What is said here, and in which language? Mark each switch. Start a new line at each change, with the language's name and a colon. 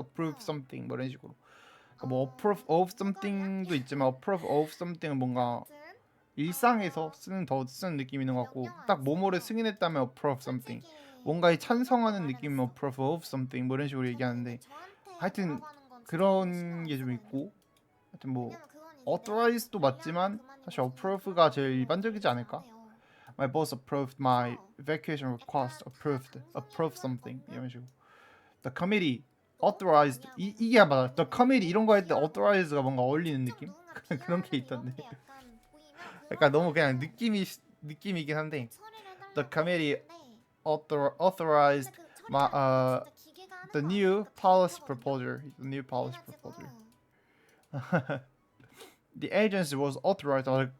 Korean: approve something 뭐 이런 식으로. 그러니까 뭐 approve of something도 있지만 approve of something은 뭔가 일상에서 더 쓰는 느낌이 있는 것 같고 딱 뭐뭐를 승인했다면 approve something 뭔가에 찬성하는 느낌이면 approve of something 뭐 이런 식으로 얘기하는데 하여튼 그런 게 좀 있고 하여튼 뭐 authorize도 맞지만 사실 approve가 제일 일반적이지 않을까?
English: My boss approved my vacation request. Approved something
Korean: 이런 식으로.
English: The committee authorized
Korean: 이게 맞아.
English: The committee
Korean: 이런 거 할 때 authorize가 뭔가 어울리는 느낌? 그런 게 있던데. 그러니까 너무 그냥 느낌이긴 한데
English: The committee authorized my the new policy proposal. The new policy proposal. The agency was authorized.